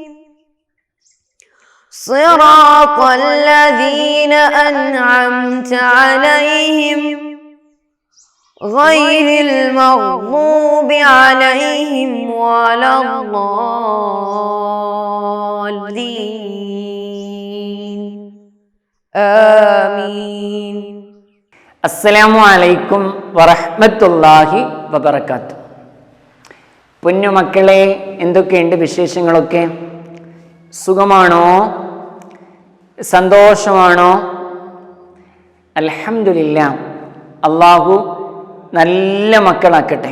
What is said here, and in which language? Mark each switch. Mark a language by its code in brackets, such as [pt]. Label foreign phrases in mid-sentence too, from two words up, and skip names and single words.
[ar] صراط الذين أنعمت عليهم غير المغضوب عليهم ولا الضالين. آمين. السلام عليكم ورحمة الله وبركاته. [ml] പൊന്നുമക്കളെ, എന്തൊക്കെയുണ്ട് വിശേഷങ്ങളൊക്കെ? സുഖമാണോ? സന്തോഷമാണോ? അൽഹംദുലില്ലാഹ്. അള്ളാഹു നല്ല മക്കളാക്കട്ടെ.